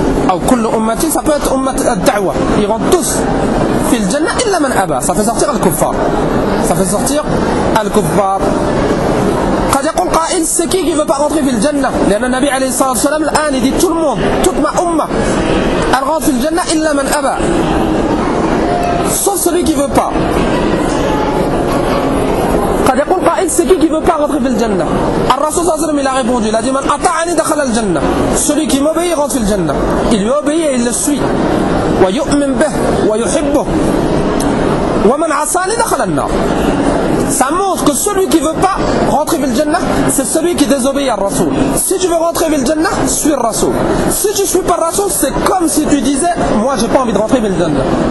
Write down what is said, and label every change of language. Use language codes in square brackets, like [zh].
[ar] أو كل أمتي [fr] ça peut être [ar] أمة الدعوة [fr] ils rentrent tous [ar] في الجنة إلا من أبى. [fr] ça fait sortir le kuffar. ça fait sortir le kuffar. [ar] قد يقول قائل [fr] c'est qui veut pas rentrer [ar] في الجنة لأن النبي عليه الصلاة والسلام الآن [fr] dit tout le monde toute ma أمة elle rentre [ar] في الجنة إلا من أبى [fr] sauf celui qui veut pas. [ar] قد يقول قائل [fr] c'est qui veut pas rentrer [ar] في الجنة. الرسول صلى الله عليه وسلم [fr] il a répondu il a dit [ar] من أطاعني دخل الجنة. [fr] celui qui m'obéit il rentre [ar] في الجنة. [fr] il lui obéit et il le suit [ar] ويؤمن به ويحبه. ومن عصاني دخل النار. [fr] ça montre que celui qui veut pas rentrer [ar] في الجنة [fr] c'est celui qui désobéit à الرسول. si tu veux rentrer في الجنة suis الرسول. si tu suis pas الرسول c'est comme si tu disais moi j'ai pas envie de rentrer [ar] في الجنة.